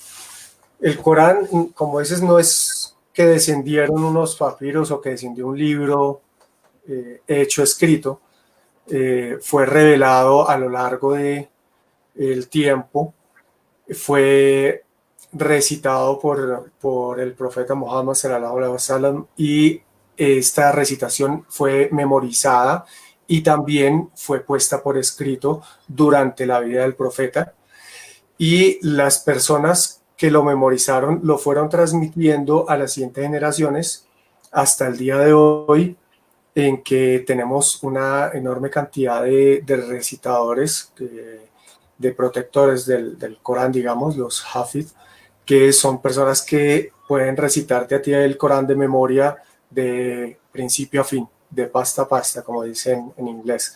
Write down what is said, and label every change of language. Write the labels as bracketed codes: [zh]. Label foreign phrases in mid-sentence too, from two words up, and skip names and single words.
[es] El Corán, como dices, no es que descendieron unos papiros o que descendió un libro hecho, escrito. Fue revelado a lo largo del tiempo. Fue recitado por el profeta Muhammad [ar] صلى الله عليه وسلم, [es] y esta recitación fue memorizada y también fue puesta por escrito durante la vida del profeta, y las personas que lo memorizaron lo fueron transmitiendo a las siguientes generaciones hasta el día de hoy, en que tenemos una enorme cantidad de recitadores, de protectores del Corán, digamos, los Hafid, que son personas que pueden recitarte a ti el Corán de memoria de principio a fin, de pasta a pasta, como dicen en inglés.